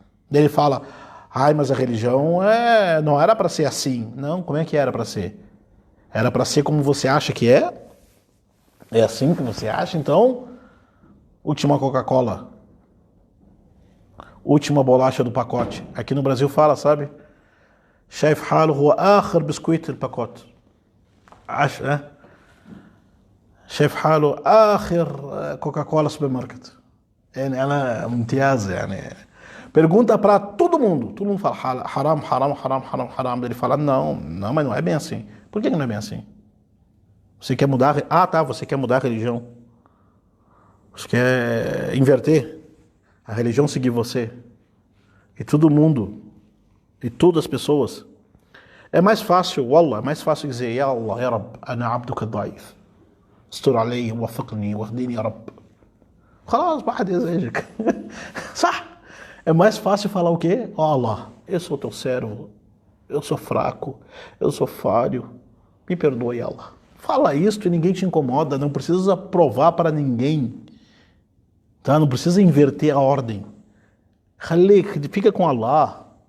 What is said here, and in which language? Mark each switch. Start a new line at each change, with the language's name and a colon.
Portuguese: Daí ele fala, ai, mas a religião não era para ser assim. Não, como é que era para ser? Era para ser como você acha que é? É assim que você acha? Então, última Coca-Cola, última bolacha do pacote. Aqui no Brasil fala, sabe?
Arabic: شايف حاله هو آخر بسكويت الباكوت. شايف حاله آخر كوكا-كولا سوبر ماركت. يعني أنا ممتاز يعني.
Portuguese: Pergunta para todo mundo fala haram, haram, haram, haram, haram. Ele fala, não, mas não é bem assim. Por que não é bem assim? Você quer mudar? Ah, tá, você quer mudar a religião. Você quer inverter a religião seguir você. E todo mundo, e todas as pessoas. É mais fácil, wallah, é mais fácil dizer,
Arabic: Ya Allah, Ya Rabb, ana abduka daif. استر علي ووفقني واهديني يا رب. خلاص, واحد يزعجك. صح?
Portuguese: É mais fácil falar o quê? Ó Allah, eu sou teu servo, eu sou fraco, eu sou falho, me perdoe, Allah. Fala isso e ninguém te incomoda, não precisa provar para ninguém, tá? Não precisa inverter a ordem. Fica com Allah.